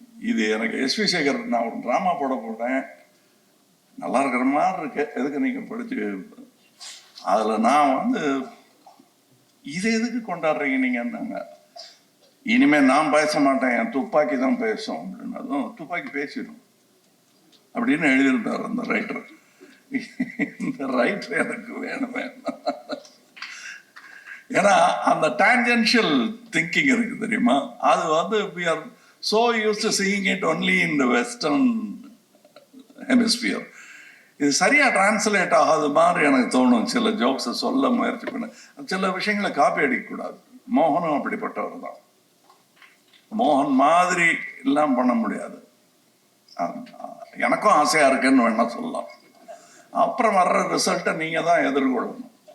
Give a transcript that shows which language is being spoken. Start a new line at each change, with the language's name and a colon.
Tamil: இது எனக்கு எஸ்வி சேகர், நான் ஒரு டிராமா போட்டேன், நல்லா இருக்கிற மாதிரி இருக்கு, எதுக்கு நீங்க படிச்சு, அதுல நான் இது எதுக்கு கொண்டாடுறீங்க நீங்க, இனிமே நான் பேச மாட்டேன், என் துப்பாக்கி தான் பேசும் அப்படின்னதும், துப்பாக்கி பேசிடும் அப்படின்னு எழுதியிருந்தார் அந்த ரைட்டர். இந்த ரைட்டர் எனக்கு வேணும். ஏன்னா அந்த டான்ஜென்ஷியல் திங்கிங் இருக்கு தெரியுமா, அது
English: we are so used to seeing it only in the western hemisphere.
Tamil: இது சரியா டிரான்ஸ்லேட் ஆகாத மாதிரி எனக்கு தோணும். சில ஜோக்ஸை சொல்ல முயற்சி பண்ண, சில விஷயங்களை காப்பி அடிக்கக்கூடாது. மோகனும் அப்படிப்பட்டவர் தான். மோகன் மாதிரி எல்லாம் பண்ண முடியாது. எனக்கும் ஆசையா இருக்குன்னு வேணா சொல்லலாம். அப்புறம் வர்ற ரிசல்ட்டை நீங்க தான் எதிர்கொள்ளணும்.